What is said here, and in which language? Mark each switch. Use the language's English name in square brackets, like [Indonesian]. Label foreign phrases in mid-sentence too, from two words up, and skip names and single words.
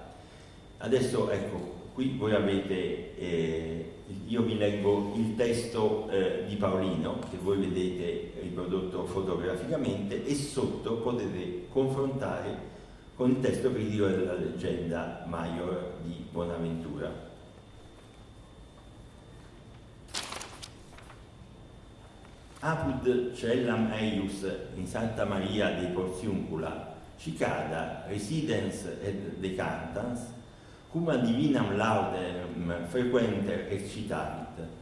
[Italian] Adesso ecco, qui voi avete, io vi leggo il testo di Paolino, che voi vedete riprodotto fotograficamente, e sotto potete confrontare con il testo critico della leggenda Maior di Bonaventura. [Latin] Apud cellam eius in Santa Maria dei Porciuncula cicada residens et decantans cum divinam laudem frequenter excitavit,